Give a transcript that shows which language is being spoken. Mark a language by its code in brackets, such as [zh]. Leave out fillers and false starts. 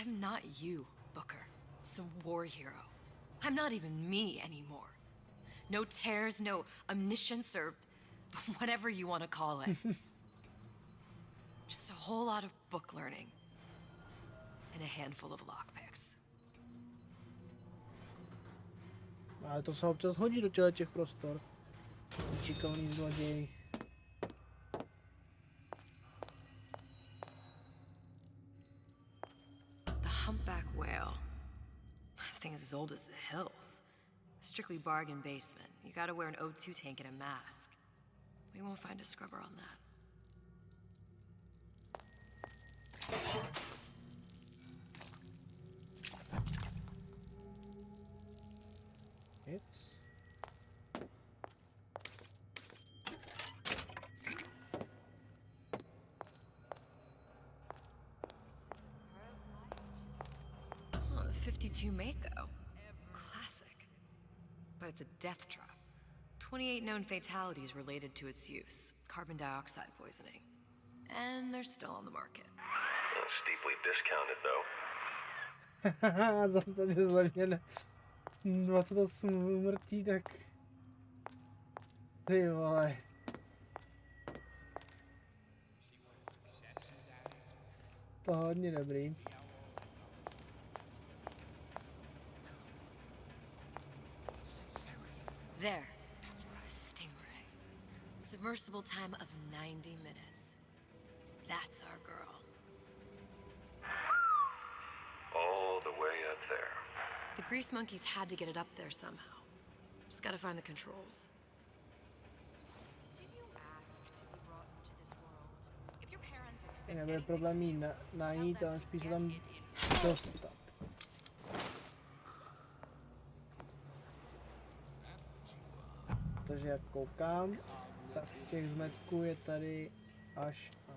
[en] I'm not you, Booker. Some war hero. I'm not even me anymore. No tears, no omniscience, or whatever you want to call it. Just a whole lot of book learning. And a handful of lockpicks. [cs] Ale to se občas hodí do těch prostor. Šikovný zloděj. [en] The humpback whale. That thing is as old as the hills. Strictly bargain basement. You gotta wear an O2 tank and a mask. We won't find a scrubber on that. It's... Oh, the 52 Mako. Classic. But it's a death trap. 28 known fatalities related to its use. Carbon dioxide poisoning. And they're still on the market. Steeply discounted, though. [cs] Zase tady zlevněné 28 mrtví, tak... Ty vole. To hodně dobrý. [en] There. The Stingray. Submersible time of 90 minutes. That's our girl. All the way up there. The grease monkeys had to get it up there somehow. Just gotta find the controls. Did you ask to be brought into this world? If your parents expect [cs] Nebude problém jí najít, ale spíš tam dostat. Takže jak koukám, tak těch zmetků je tady až.